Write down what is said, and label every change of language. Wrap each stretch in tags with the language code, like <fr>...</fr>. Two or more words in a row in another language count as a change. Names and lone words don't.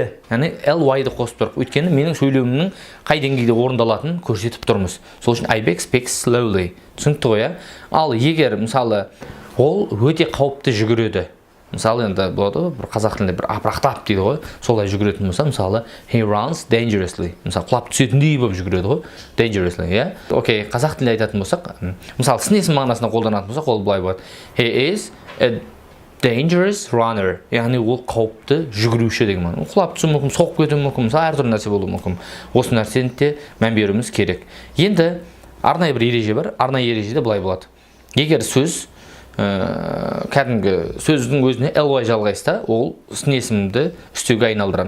<kk>Яғни ly-ды қосып тұрық. Өйткені менің сөйлеуімнің қай деңгейде орындалатынын көрсетіп тұрмыз. Сол үшін Айбек</kk> <en>speaks slowly.</en> <kk>Түсінікті ғой, ал егер мысалы ол өте қауіпті жүгіреді. Мысалы енді болады, бір қазақ тілінде бір апырақтап дейді ғой. Солай жүгіретін болса, мысалы</kk> <en>he runs dangerously.</en> <kk>Мысалы құлап түсетіндей болып жүгіреді ғой. Dangerously, иә? Окей, қазақ тілінде айтатын болсақ, мысалы сын есім мағынасында қолданатын болсақ, ол былай болады.</kk> <en>He is a dangerous runner.</en> <kk>Яғни ол қауіпті жүгіруші деген мағына. Құлап түсуі мүмкін, соғып кетуі мүмкін, мысалы әртүрлі нәрсе болуы мүмкін. Осы нәрсені де мән беруіміз керек. Енді арнайы бір ереже бар. Арнайы ережеде былай болады. Егер сөз кәдімгі сөздің өзіне ly жалғайса, ол сын есімді үстеуге айналдырамыз.</kk>